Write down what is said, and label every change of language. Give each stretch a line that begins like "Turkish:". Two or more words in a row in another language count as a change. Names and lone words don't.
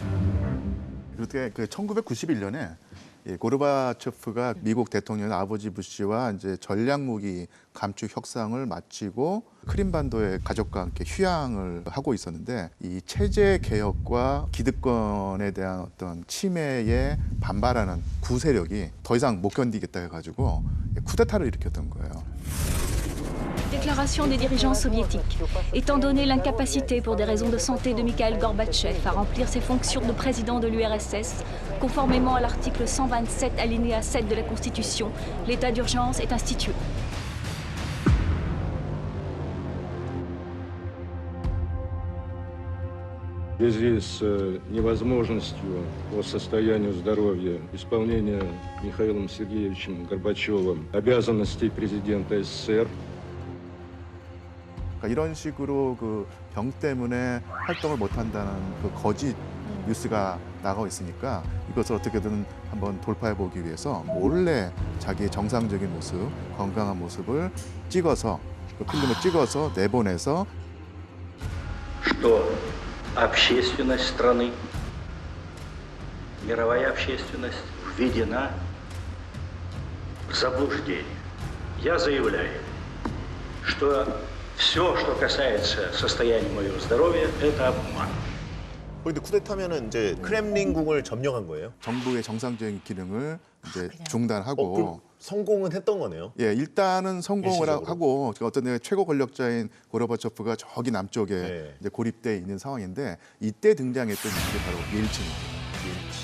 Korean: 그때 그 1991년에 고르바초프가 미국 대통령 아버지 부시와 이제 전략 무기 감축 협상을 마치고 크림반도의 가족과 함께 휴양을 하고 있었는데 이 체제 개혁과 기득권에 대한 어떤 침해에 반발하는 구세력이 더 이상 못 견디겠다 해가지고 쿠데타를 일으켰던 거예요.
French: Déclaration des dirigeants soviétiques. Étant donné l'incapacité pour des raisons de santé de Mikhail Gorbatchev à remplir ses fonctions de président de l'URSS, conformément à l'article 127 alinéa 7 de la Constitution, l'état d'urgence est institué.
Russian: В связи с невозможностью по состоянию здоровья исполнения Михаилом Сергеевичем Горбачевым обязанностей президента СССР,
Korean: 그러니까 이런 식으로 그 병 때문에 활동을 못한다는 그 거짓 뉴스가 나가고 있으니까 이것을 어떻게든 한번 돌파해 보기 위해서 몰래 자기의 정상적인 모습, 건강한 모습을 찍어서 그 필름을 찍어서 내보내서
Russian: что общественность страны, мировая общественность введена в заблуждение. Я заявляю, что все, что касается состояния моего здоровья, это обман.
Korean: 근데 쿠데타면은 이제 크렘린궁을 점령한 거예요? 정부의 정상적인 기능을 이제 그냥. 중단하고 그럼 성공은 했던 거네요? 예, 일단은 성공을 일시적으로. 하고 어떤 데가 최고 권력자인 고르바초프가 저기 남쪽에 네. 이제 고립돼 있는 상황인데 이때 등장했던 게 바로 옐친입니다.